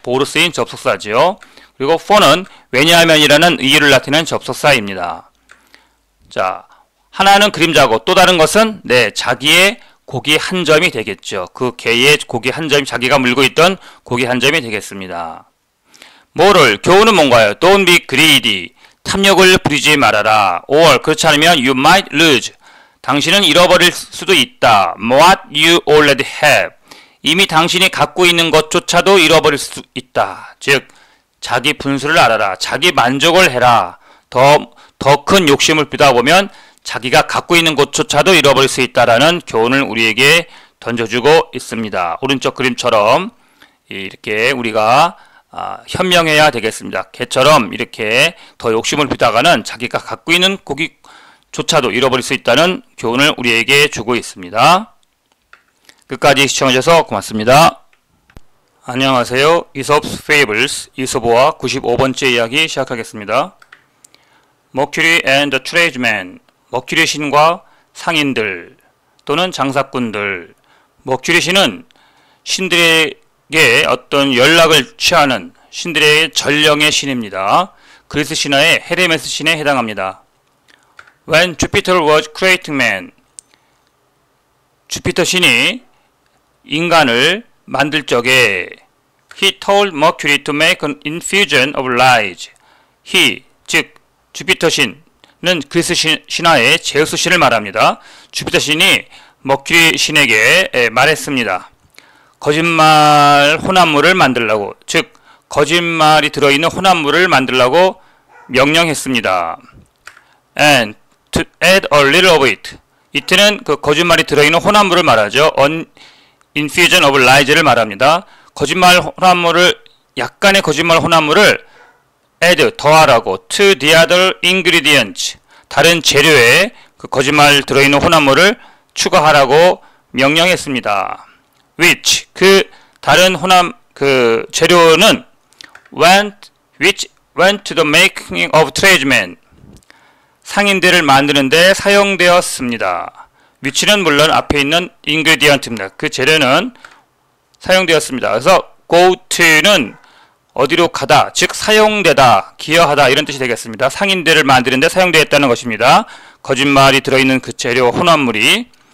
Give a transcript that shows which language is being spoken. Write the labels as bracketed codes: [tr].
[ko] 보어로 쓰인 접속사지요. 그리고 for는 왜냐하면이라는 의의를 나타내는 접속사입니다. 자, 하나는 그림자고 또 다른 것은 자기의 고기 한 점이 되겠죠. 그 개의 고기 한 점이 자기가 물고 있던 고기 한 점이 되겠습니다. 교훈은 뭔가요? [en] Don't be greedy. [ko] 탐욕을 부리지 말아라. [en] or [ko] 그렇지 않으면 [en] you might lose. [ko] 당신은 잃어버릴 수도 있다. [en] what you already have. [ko] 이미 당신이 갖고 있는 것조차도 잃어버릴 수 있다. 즉 자기 분수를 알아라. 자기 만족을 해라. 더 큰 욕심을 부리다 보면 자기가 갖고 있는 것조차도 잃어버릴 수 있다라는 교훈을 우리에게 던져주고 있습니다. 오른쪽 그림처럼 이렇게 우리가 현명해야 되겠습니다. 개처럼 이렇게 더 욕심을 부리다가는 자기가 갖고 있는 고기조차도 잃어버릴 수 있다는 교훈을 우리에게 주고 있습니다. 끝까지 시청해주셔서 고맙습니다. 안녕하세요. 이솝's Fables, 이솝어와 95번째 이야기 시작하겠습니다. [en] Mercury and the Tradesman, [ko] 머큐리 신과 상인들 또는 장사꾼들. 머큐리 신은 신들에게 어떤 연락을 취하는 신들의 전령의 신입니다. 그리스 신화의 헤르메스 신에 해당합니다. [en] When Jupiter was creating man, [ko] 주피터 신이 인간을 만들 적에 [en] He told Mercury to make an infusion of light. [ko] He, 즉 주피터 신은 그리스 신화의 제우스 신을 말합니다. 주피터 신이 머큐리 신에게 말했습니다. 거짓말 혼합물을 만들라고, 즉 거짓말이 들어있는 혼합물을 만들라고 명령했습니다. [en] And to add a little of it. [ko] 이때는 그 거짓말이 들어있는 혼합물을 말하죠. [en] infusion of lie [ko] 를 말합니다. 거짓말 혼합물을, 약간의 거짓말 혼합물을 add, 더하라고, [en] to the other ingredients, [ko] 다른 재료에 그 거짓말 들어있는 혼합물을 추가하라고 명령했습니다. [en] which, [ko] 그 다른 재료는 [en] which went to the making of tradesmen, [ko] 상인들을 만드는데 사용되었습니다. which는 물론 앞에 있는 ingredient입니다. 그 재료는 사용되었습니다. 그래서 go to는 어디로 가다, 즉 사용되다, 기여하다 이런 뜻이 되겠습니다. 상인들을 만드는데 사용되었다는 것입니다. 거짓말이 들어있는 그 재료 혼합물이.